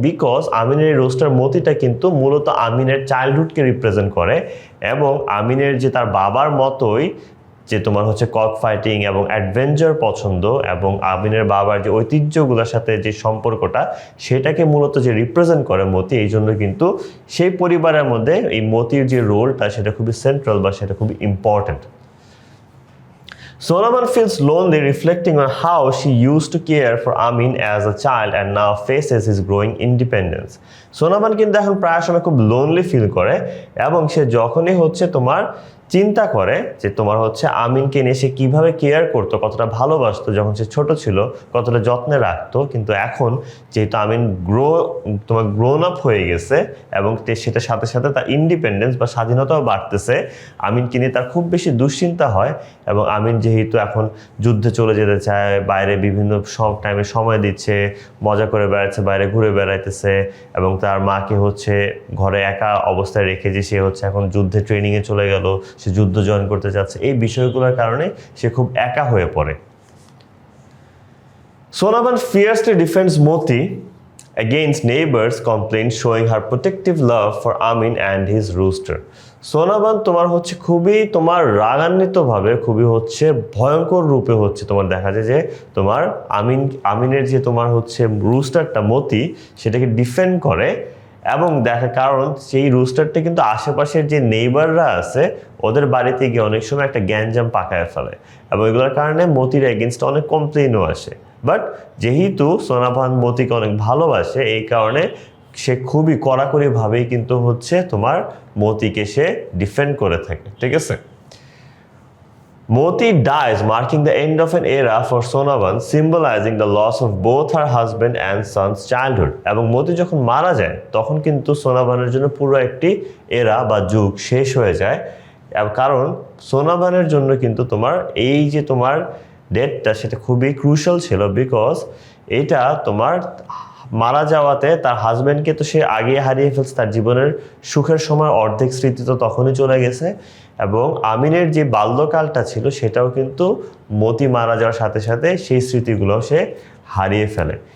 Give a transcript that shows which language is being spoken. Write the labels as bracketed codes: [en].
[bn] Because আমিনের rooster মতিটা কিন্তু মূলত আমিনের চাইল্ডহুডকে রিপ্রেজেন্ট করে, এবং আমিনের যে তার বাবার মতোই যে তোমার হচ্ছে কক ফাইটিং এবং অ্যাডভেঞ্চার পছন্দ, এবং আমিনের বাবার যে ঐতিহ্যগুলোর সাথে যে সম্পর্কটা, সেটাকে মূলত যে রিপ্রেজেন্ট করে মতি, এই জন্য কিন্তু সেই পরিবারের মধ্যে এই মতির যে রোলটা, সেটা খুবই সেন্ট্রাল বা সেটা খুবই important. [en] Sonavan feels lonely, reflecting on how she used to care for Amin as a child and now faces his growing independence. [bn] Sonaban কিন্তু এখন প্রায় সময় খুব লোনলি ফিল করে, এবং সে যখনই হচ্ছে তোমার চিন্তা করে যে তোমার হচ্ছে আমিনকে নিয়ে সে কীভাবে কেয়ার করতো, কতটা ভালোবাসতো যখন সে ছোট ছিল, কতটা যত্নে রাখতো, কিন্তু এখন যেহেতু আমিন গ্রোন আপ হয়ে গেছে এবং সেটার সাথে সাথে তার ইন্ডিপেন্ডেন্স বা স্বাধীনতাও বাড়তেছে, আমিনকে নিয়ে তার খুব বেশি দুশ্চিন্তা হয়। এবং আমিন যেহেতু এখন যুদ্ধে চলে যেতে চায়, বাইরে বিভিন্ন টাইমে সময় দিচ্ছে, মজা করে বেড়াচ্ছে, বাইরে ঘুরে বেড়াইতেছে, এবং তার মাকে হচ্ছে ঘরে একা অবস্থায় রেখে যে সে হচ্ছে এখন যুদ্ধে ট্রেনিংয়ে চলে গেল, সে যুদ্ধ জয়েন করতে যাচ্ছে, এই বিষয়গুলোর কারণে সে খুব একা হয়ে পড়ে। [en] Sonabhan fiercely defends Moti against neighbors' complaints, showing her protective love for Amin and his rooster. [bn] Sonavan তোমার হচ্ছে খুবই তোমার রাগান্বিতভাবে, খুবই হচ্ছে ভয়ঙ্কর রূপে হচ্ছে তোমার দেখা যায় যে তোমার আমিনের যে তোমার হচ্ছে রুস্টারটা মতি, সেটাকে ডিফেন্ড করে, এবং দেখা কারণ সেই রুস্টারটা কিন্তু আশেপাশের যে নেইবাররা আছে ওদের বাড়িতে গিয়ে অনেক সময় একটা গ্যাঞ্জাম পাকায় ফেলে, এবং এগুলোর কারণে মতির এগেনস্টে অনেক কমপ্লেনও আসে। বাট যেহেতু সোনাভান মতিকে অনেক ভালোবাসে, এই কারণে সে খুবই কড়াকড়িভাবেই কিন্তু হচ্ছে তোমার মতিকে সে ডিফেন্ড করে থাকে, ঠিক আছে। [en] Moti dies, marking the end of an era for Sonavan, symbolizing the loss of both her husband and son's childhood. [bn] এবং মতি যখন মারা যায়, তখন কিন্তু সোনাভানের জন্য পুরো একটি এরা বা যুগ শেষ হয়ে যায়, কারণ সোনাভানের জন্য কিন্তু তোমার এই যে তোমার ডেথটা, সেটা খুবই ক্রুশাল ছিল, বিকজ এটা তোমার মারা যাওয়াতে তার হাজব্যান্ডকে তো সে আগে হারিয়ে ফেলছে, তার জীবনের সুখের সময় অর্ধেক স্মৃতি তো তখনই চলে গেছে, এবং আমিনের যে বাল্যকালটা ছিল সেটাও কিন্তু মতি মারা যাওয়ার সাথে সাথে সেই স্মৃতিগুলো সে হারিয়ে ফেলে।